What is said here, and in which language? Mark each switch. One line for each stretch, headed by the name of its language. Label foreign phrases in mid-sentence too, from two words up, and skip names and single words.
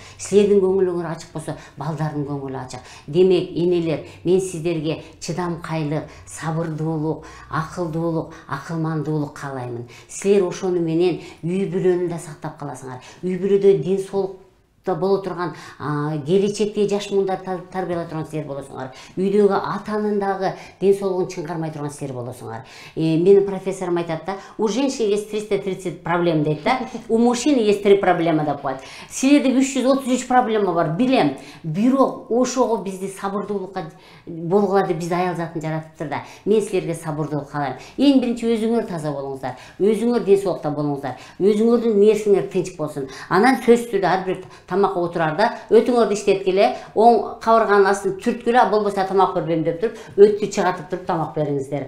Kyrgyz: Силердин көңүлүңөр ачык болсо, балдардын көңүлү ачык. Демек, энелер, мен сиздерге чыдамкайлык, сабырдуулук, акылдуулук, акылмандуулук каалаймын. Силер ошону менен үй бүлөнү да сактап каласыңар. Үй бүлөдө ден соолук боло турган, келечекте жаш мундар тарбиялай турган силер болосуңар. Үйдөгү атанын дагы ден соолугун чыңгармай турган силер болосуңар. Менин профессорум айтат да,
Russian: у женщин есть 330 проблем
Kyrgyz: дейт да,
Russian: у мужчины есть 3 проблема
Kyrgyz: деп коет. Силерде 333 проблема бар, билем. Бирок ошого бизди сабырдуулукка болгула деп бизди аял затын жаратыптыр да. Мен силерге сабырдуулук каалайм. Эң биринчи өзүңөр таза болуңуздар, өзүңөр ден соолукта болуңуздар, өзүңөрдүн нервиңер тынч болсун. Анан сөзсүз түрдө ар бир тамакка отурарда өтүңөрдү иштеткиле, оң кабырганын астын түрткүлө, болбосо тамак бербейм деп туруп, өттү чыгартып туруп тамак бериңиздер.